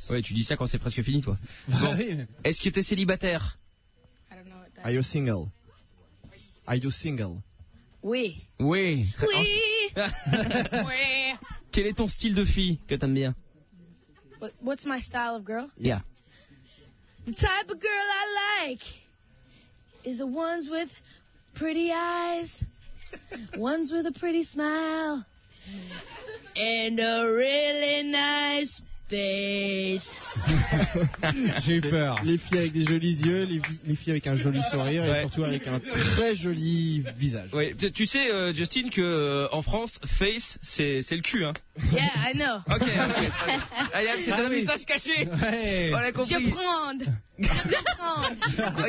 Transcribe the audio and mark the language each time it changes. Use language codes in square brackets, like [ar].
[fr] Ouais, tu dis ça quand c'est presque fini, toi. Bah, bon. Oui. Est-ce que t'es célibataire? [en] I don't know what that is. Are you single? Are you single? [fr] Oui. Oui. Oui. Quel est ton style de fille que t'aimes bien? [en] What's my style of girl? Yeah. The type of girl I like is the ones with pretty eyes, ones with a pretty smile, and a really nice face. [fr] J'ai eu peur. Les filles avec des jolis yeux, les filles avec un joli sourire ouais. Et surtout avec un très joli visage. Ouais. Tu sais, Justine, qu'en France, face, c'est le cul. Hein. [en] Yeah, I know. [fr] Ok. Allez, okay. C'est un message caché. Ouais. On a compris. Je prends.